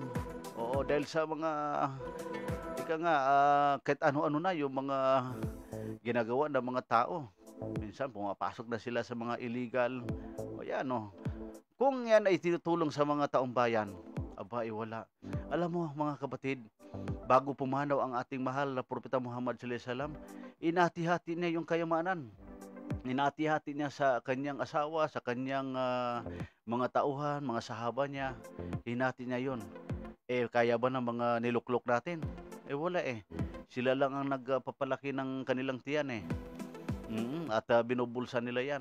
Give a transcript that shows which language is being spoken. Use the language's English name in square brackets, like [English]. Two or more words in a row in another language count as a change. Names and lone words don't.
[Filipino] Oo, dahil sa mga kahit ano-ano na yung mga ginagawa ng mga tao. Minsan pumapasok na sila sa mga illegal. Kung yan ay tinutulong sa mga taong bayan, wala. Alam mo mga kapatid, bago pumanaw ang ating mahal na Propeta Muhammad [Arabic] صلى الله عليه وسلم, [Filipino] inati-hati niya yung kayamanan. Inati-hati niya sa kanyang asawa, sa kanyang mga tauhan, mga sahaba niya. Hinati niya yun. Kaya ba ng mga niluklok natin? Wala Sila lang ang nagpapalaki ng kanilang tiyan At binubulsa nila yan.